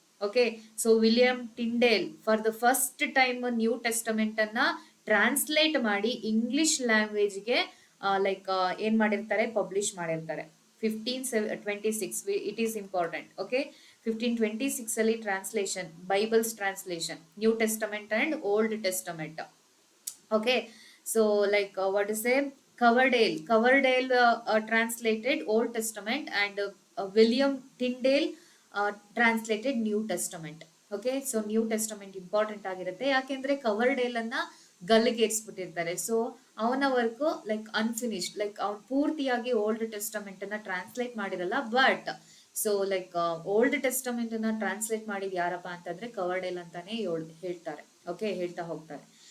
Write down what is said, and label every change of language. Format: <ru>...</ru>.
<kn>Okay, so William ಟಿಂಡೇಲ್ for the first time new Testament ಅನ್ನ translate ಮಾಡಿ English ಲ್ಯಾಂಗ್ವೇಜ್ಗೆ like ಏನ್ ಮಾಡಿರ್ತಾರೆ, ಪಬ್ಲಿಷ್ ಮಾಡಿರ್ತಾರೆ.</kn> <en>1526 it is important. Okay, 1526 ಅಲ್ಲಿ translation, Bibles translation, New Testament and Old Testament. Okay, so like what is a Coverdale translated Old Testament, and William Tyndale translated New Testament.</en> <kn>Okay, so new Testament important ಆಗಿರುತ್ತೆ, ಯಾಕೆಂದ್ರೆ ಕವರ್ಡೇಲ್ ಅನ್ನ ಗಲ್ಲಿಗೇರಿಸ್ಬಿಟ್ಟಿರ್ತಾರೆ. So ಅವನ work like unfinished, like ಅವ್ನು ಪೂರ್ತಿಯಾಗಿ old Testament ಅನ್ನ translate ಮಾಡಿರಲ್ಲ. But so like old Testament ಅನ್ನ translate ಮಾಡಿದ್ ಯಾರಪ್ಪ ಅಂತಂದ್ರೆ ಕವರ್ಡೇಲ್ ಅಂತಾನೆ ಹೇಳ್ತಾರೆ. ಓಕೆ, ಹೇಳ್ತಾ ಹೋಗ್ತಾರೆ.</kn>